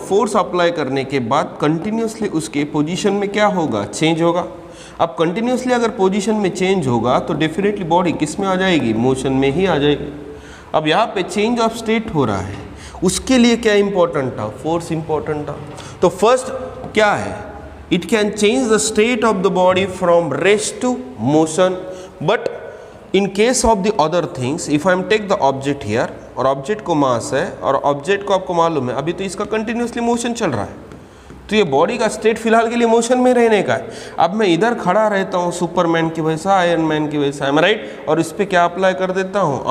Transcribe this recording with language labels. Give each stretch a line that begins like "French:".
Hindi: Force apply करने के बाद कंटिन्यूसली उसके पोजीशन में क्या होगा? चेंज होगा. अब कंटिन्यूसली अगर पोजीशन में चेंज होगा तो डेफिनेटली बॉडी किस में आ जाएगी? मोशन में ही आ जाएगी. अब यहाँ पे चेंज ऑफ स्टेट हो रहा है, उसके लिए क्या इंपॉर्टेंट था? फोर्स इंपॉर्टेंट था. तो फर्स्ट क्या है?
English: It can change the state of the body from rest to motion. But in case of the other things, if I am take the object here,
Hindi: और ऑब्जेक्ट को मास है और object को आपको मालूम है अभी तो इसका कंटिन्यूसली मोशन चल रहा है, तो ये बॉडी का स्टेट फिलहाल के लिए मोशन में रहने का है. अब मैं इधर खड़ा रहता हूँ सुपरमैन की वजह से, आयरन मैन की वजह से, आई एम राइट, और इस पर क्या अप्लाई कर देता हूँ?